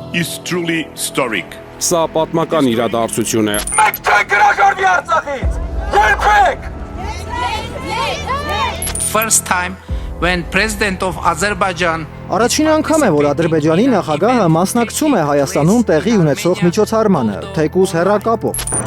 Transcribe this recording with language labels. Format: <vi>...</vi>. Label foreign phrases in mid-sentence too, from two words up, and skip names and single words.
<en>is truly historic.</en> <hy>Սա պատմական իրադարձություն է։ Մենք չենք հրաժարվի Արցախից։ Երբեք։</hy> <en>First time when President of Azerbaijan</en> <hy>Առաջին անգամ է, որ Ադրբեջանի նախագահը մասնակցում է Հայաստանում տեղի ունեցող միջոցառմանը, թեկուզ հեռակապով։</hy>